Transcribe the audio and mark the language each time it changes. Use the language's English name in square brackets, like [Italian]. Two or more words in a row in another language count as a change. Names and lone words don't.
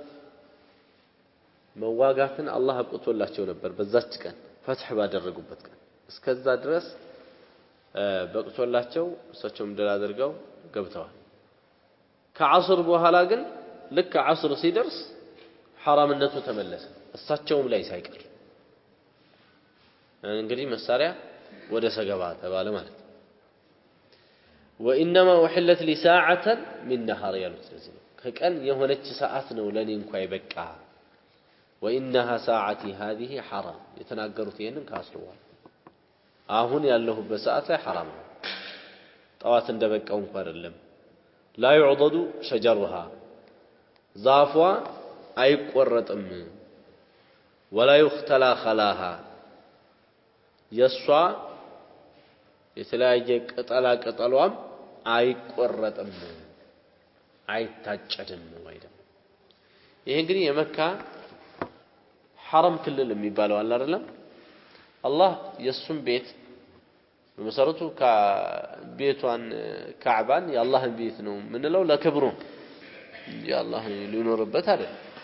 [Amharic] መዋጋትን አላህ አብቅቶላቸው ነበር በዛች ቀን ፈትህ ባደረጉበት ቀን እስከዛ ድረስ በቅቶላቸው እሳቸውም ድል አድርገው ገብተዋል ከዓስር በኋላ ግን ልክ ዓስር ሲደርስ ሐራምነቱ ተመለሰ እሳቸውም ላይ ሳይቀር እንግዲህ መሳሪያ ወደ ሰገባ ተባለ ማለት [Arabic] وانما احلت لي ساعه من [Amharic] نهار ያሉት ስለዚህ ከቀን የሆነች ሰዓት ነው ለኔ እንኳን ይበቃ [Arabic] وانها ساعتي هذه حرام [Amharic] የተናገሩት ይሄንን ካስለዋል አሁን ያለሁበት ሰዓት ላይ حرام ነው ጠዋት እንደበቃው እንኳን አይደለም [Arabic] لا يعضد شجرها [Amharic] ዛፏ አይቆረጥም [Arabic] ولا يختلى خلاها [Amharic] የሷ የተለያየ ቅጠላ ቅጠሏም አይቆረጥም አይታጨድም ወይደም ይሄ እንግዲህ የመካ ሐረም ክልል የሚባለው አለ አይደለም አላህ የሱን ቤት በመሰረቱ ቤቷን ካዕባን የአላህን ቤት ነው ምንለው ለክብሩ የአላህ ሊኖርበት አይደል